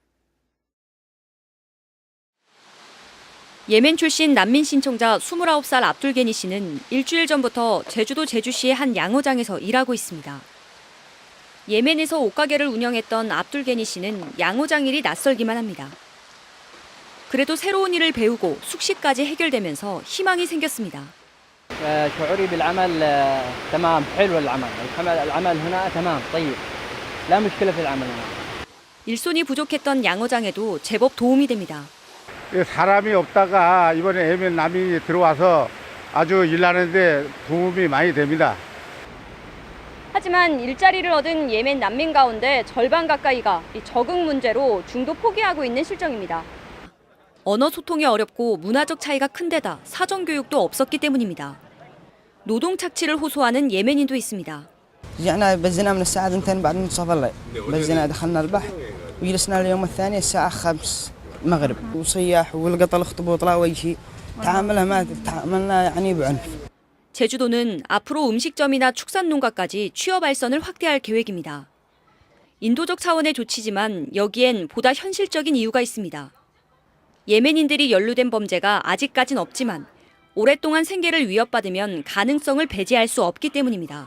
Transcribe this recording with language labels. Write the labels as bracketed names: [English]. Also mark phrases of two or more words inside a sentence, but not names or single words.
[Korean] 예멘 출신 난민 신청자 29살 압둘게니 씨는 일주일 전부터 제주도 제주시의 한 양어장에서 일하고 있습니다. 예멘에서 옷가게를 운영했던 압둘게니 씨는 양어장 일이 낯설기만 합니다. 그래도 새로운 일을 배우고 숙식까지 해결되면서 희망이 생겼습니다. [Arabic] شعوري بالعمل تمام حلو العمل هنا تمام طيب لا مشكلة في العمل هنا. [Korean] 일손이 부족했던 양어장에도 제법 도움이 됩니다. 사람이 없다가 이번에 예멘 난민이 들어와서 아주 일하는데 도움이 많이 됩니다. 하지만 일자리를 얻은 예멘 난민 가운데 절반 가까이가 적응 문제로 중도 포기하고 있는 실정입니다. 언어 소통이 어렵고 문화적 차이가 큰 데다 사전 교육도 없었기 때문입니다. 노동 착취를 호소하는 예멘인도 있습니다. [Arabic] رجعنا بزنا من الساعة 2 بعد منتصف الليل بزنا دخلنا البحر وجلسنا اليوم الثاني الساعة 5 المغرب وصياح والقطة الاخطبوط لا أي شيء تعاملنا يعني بعنف. [Korean] 제주도는 앞으로 음식점이나 축산농가까지 취업 알선을 확대할 계획입니다. 인도적 차원의 조치지만 여기엔 보다 현실적인 이유가 있습니다. 예멘인들이 연루된 범죄가 아직까진 없지만 오랫동안 생계를 위협받으면 가능성을 배제할 수 없기 때문입니다.